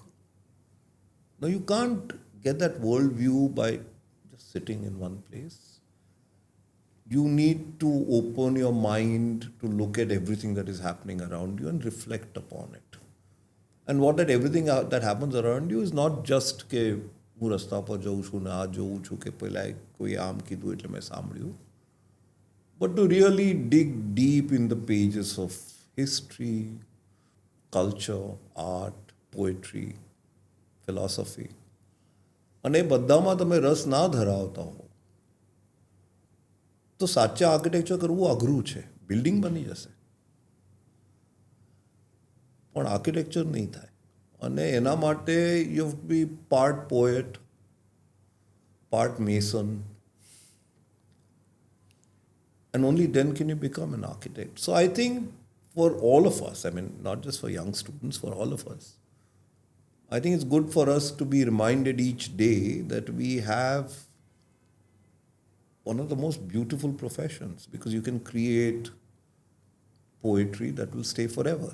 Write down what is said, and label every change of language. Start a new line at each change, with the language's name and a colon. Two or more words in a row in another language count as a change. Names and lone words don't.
English: Now, you can't get that worldview by just sitting in one place. You need to open your mind to look at everything that is happening around you and reflect upon it. And what that everything that happens around you is not just
Gujarati: કે હું રસ્તા પર જઉં છું ને આ જોઉં છું કે પહેલાં કોઈ આમ કીધું એટલે મેં સાંભળ્યું.
English: But to really dig deep in the pages of history, culture, art, poetry, philosophy.
Gujarati: અને એ બધામાં તમે રસ ના ધરાવતા હો તો સાચા આર્કિટેક્ચર કરવું અઘરું છે. બિલ્ડિંગ બની જશે પણ આર્કિટેક્ચર નહીં થાય. અને એના માટે
English: you have to be part poet, part mason, and only then can you become an architect. So I think for all of us, I mean, not just for young students, for all of us, I think it's good for us to be reminded each day that we have one of the most beautiful professions, because you can create poetry that will stay forever.